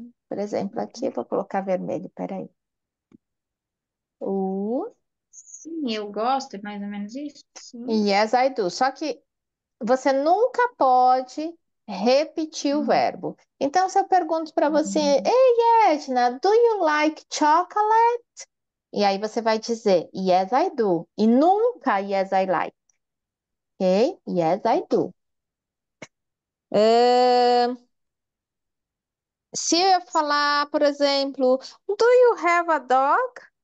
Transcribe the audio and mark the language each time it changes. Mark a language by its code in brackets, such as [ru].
[pt] Por exemplo, aqui eu vou colocar vermelho. Peraí. O Sim, eu gosto, é mais ou menos isso. Sim. [en] yes, I do. [pt] Só que você nunca pode repetir o Hum, verbo. Então, se eu pergunto para você, hum. Ei, [en] Edna, do you like chocolate? [pt] E aí você vai dizer, [en] yes, I do. [pt] E nunca [en] yes, I like. Ok? Yes, I do. [pt] Ahn, se eu falar, por exemplo, [en] do you have a dog?